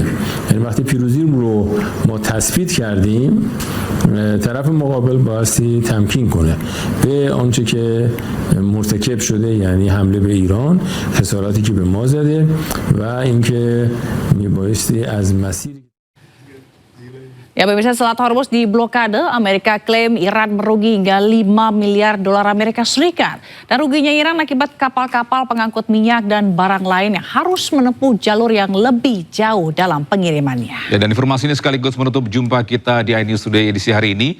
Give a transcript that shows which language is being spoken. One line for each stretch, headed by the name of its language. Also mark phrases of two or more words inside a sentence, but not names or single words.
Persian: یعنی وقتی پیروزی رو ما تثبیت کردیم طرف مقابل بایستی تمکین کنه به آنچه که مرتکب شده، یعنی حمله به ایران، خساراتی که به ما زده و اینکه میبایستی از مسیر.
Indonesian: Ya, pemirsa, Selat Hormuz diblokade, Amerika klaim Iran merugi hingga 5 miliar dolar Amerika Serikat. Dan ruginya Iran akibat kapal-kapal pengangkut minyak dan barang lain yang harus menempuh jalur yang lebih jauh dalam pengirimannya. Ya, dan informasi ini sekaligus menutup jumpa kita di iNews Today edisi hari ini.